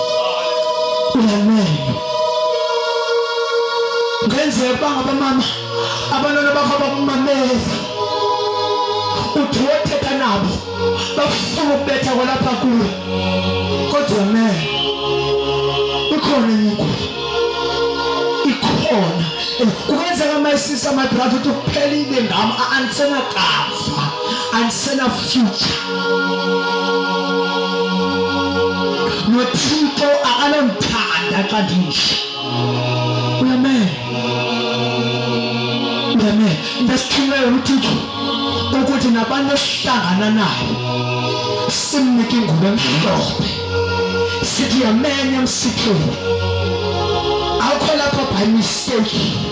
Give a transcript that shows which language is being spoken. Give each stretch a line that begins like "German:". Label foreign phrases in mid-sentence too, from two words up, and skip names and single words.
Xhosa: ngenzeka bangabamama abantwana bakho bakumamela uthi wothetha nabo bafuna ukubetha kwalapha kuwe kodwa uyamenywa ikhona inkulu ikhona ukwenzeka mayisisa mabrother uthi kuphelile ngami andisenakafa andisena-future nothixo akanomthanda xa ndinje uyamenywa into esithumeyo uthixo ukuthi nabantu esihlangana nayo simnike ingubo emhlophe sithi uyamenywa emsithweni awukho lapha
English: by mistake